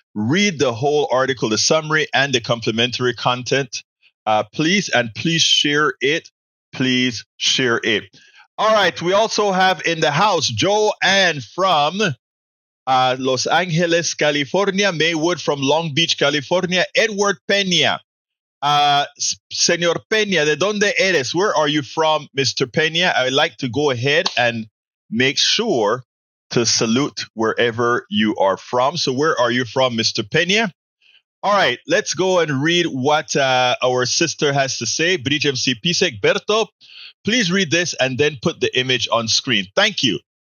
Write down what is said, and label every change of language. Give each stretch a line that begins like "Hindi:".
English: Read the whole article, the summary, and the complementary content. Please share it. Please share it. All right. We also have in the house Joanne from Los Angeles, California. Maywood from Long Beach, California. Edward Peña.
Spanish: Senor Peña, ¿de dónde eres?
English: Where are you from, Mr. Peña? I would like to go ahead and make sure to salute wherever you are from. So where are you from, Mr. Peña? All right, let's go and read what our sister has to say. Bridge MC Peace, Egberto, please read this and then put the image on screen. Thank you.